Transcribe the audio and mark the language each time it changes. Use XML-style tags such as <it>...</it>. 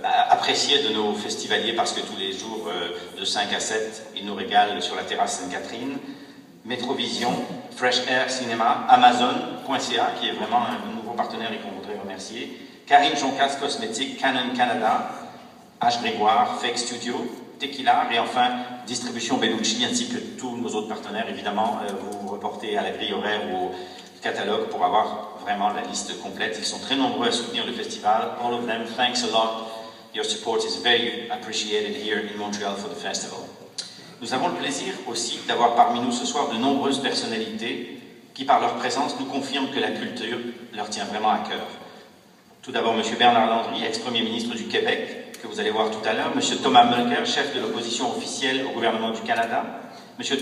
<fr>apprécié de nos festivaliers parce que tous les jours de 5 à 7, ils nous régalent sur la terrasse Sainte-Catherine, Metrovision, Fresh Air Cinéma, Amazon.ca qui est vraiment un nouveau partenaire et qu'on voudrait remercier, Karine Joncas Cosmétiques, Canon Canada, H. Grégoire, Fake Studio, Tequila et enfin Distribution Bellucci ainsi que tous nos autres partenaires. Évidemment, vous reportez à la grille horaire ou au catalogue pour avoir vraiment la liste complète. Ils sont très nombreux à soutenir le festival.</fr> <en>All of them, thanks a lot. Your support is very appreciated here in Montreal for the festival.</en> <fr>Nous avons le plaisir aussi d'avoir parmi nous ce soir de nombreuses personnalités qui, par leur présence, nous confirment que la culture leur tient vraiment à cœur. Tout d'abord, M. Bernard Landry, ex-premier ministre du Québec, que vous allez voir tout à l'heure, M. Thomas Mulcair, chef de l'opposition officielle au gouvernement du Canada, M.</fr>